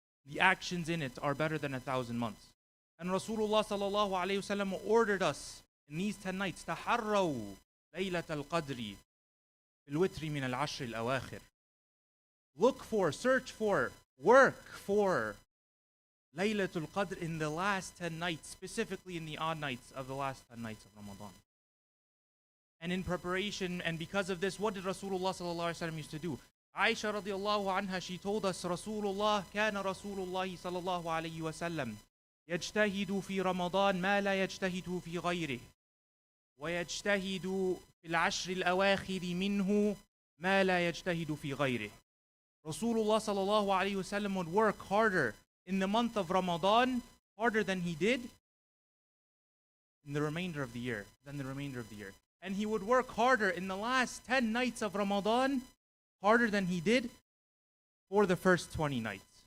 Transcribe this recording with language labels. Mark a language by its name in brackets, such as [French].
[English] The actions in it are better than 1,000 months. And Rasulullah sallallahu alayhi wasallam ordered us in these 10 nights, [Arabic] تحروا ليلة القدر بالوتر من العشر الأواخر. [English] Look for, search for, work for Laylatul Qadr in the last 10 nights, specifically in the odd nights of the last 10 nights of Ramadan. And in preparation, and because of this, what did Rasulullah sallallahu alayhi wasallam used to do? [Arabic] Aisha radiallahu anha, [English] she told us, [Arabic] Rasulullah, كان Rasulullah sallallahu alayhi wasallam يجتهد في رمضان ما لا يجتهد في غيره ويجتهد في العشر الأواخر منه ما لا يجتهد في غيره. [English] Rasulullah sallallahu alayhi wasallam would work harder in the month of Ramadan, harder than he did in the remainder of the year, And he would work harder in the last 10 nights of Ramadan, harder than he did for the first 20 nights.